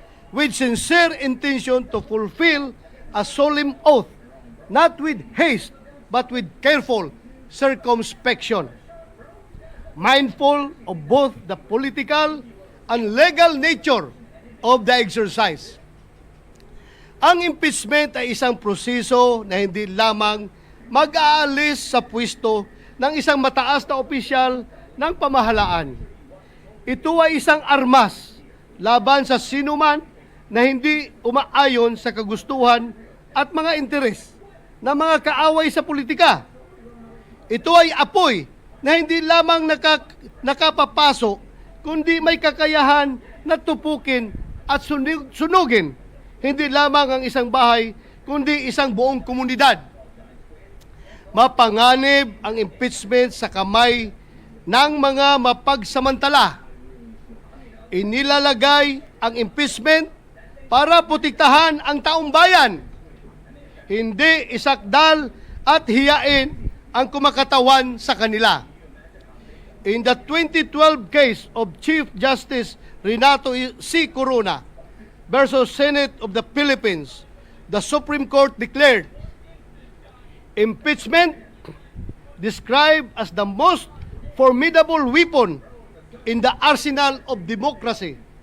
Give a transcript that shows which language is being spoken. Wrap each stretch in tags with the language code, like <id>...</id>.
<en>with sincere intention to fulfill a solemn oath, not with haste, but with careful circumspection, mindful of both the political and legal nature of the exercise.</en> <tl>Ang impeachment ay isang proseso na hindi lamang mag-aalis sa pwesto ng isang mataas na opisyal ng pamahalaan. Ito ay isang armas laban sa sinuman na hindi umaayon sa kagustuhan at mga interes ng mga kaaway sa politika. Ito ay apoy na hindi lamang nakapapasok, kundi may kakayahan na tupukin at sunugin hindi lamang ang isang bahay, kundi isang buong komunidad. mapanganib ang impeachment sa kamay ng mga mapagsamantala. Inilalagay ang impeachment para protektahan ang taong bayan, hindi isakdal at hiyain ang kumakatawan sa kanila.</tl> <en>In the 2012 case of Chief Justice Renato C. Corona versus Senate of the Philippines, the Supreme Court declared impeachment, described as the most formidable weapon in the arsenal of democracy,</en>